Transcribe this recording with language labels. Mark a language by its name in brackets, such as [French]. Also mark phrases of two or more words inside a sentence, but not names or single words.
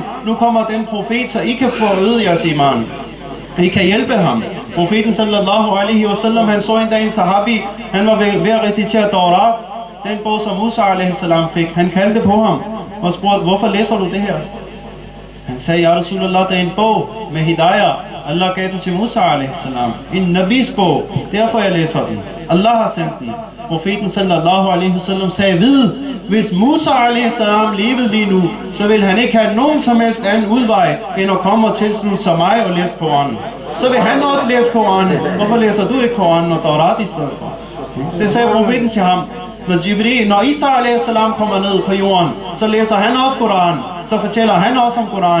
[Danish] Nu kommer den profet, så I kan få øget jeres iman. I kan hjælpe ham. Profeten [Arabic] صلى الله عليه وسلم, [Danish] han så en dag en sahabi, han var ved at recitere Taurat, den bog som Musa [Arabic] عليه السلام [Danish] fik. Han kaldte på ham og spurgte, hvorfor læser du det her? Han sagde, [Arabic] يا رسول الله, [Danish] det er en bog med hidayah. Allah gav den til Musa [Arabic] عليه السلام. [Danish] En nabis bog, derfor jeg læser den. Allah har sendt den. Profeten [Arabic] صلى الله عليه وسلم [Danish] sagde, vid, hvis Musa [Arabic] عليه السلام [Danish] levede lige nu, så vil han ikke have nogen som helst anden udvej, end at komme og tilslutte sig mig og læse Koranen. Så vil han også læse Koranen. Hvorfor læser du ikke Koranen og Taurat i stedet for? Det sagde profeten til ham. Når Isa a.s. kommer ned på jorden, så læser han også Koran. Så fortæller han også om Koran.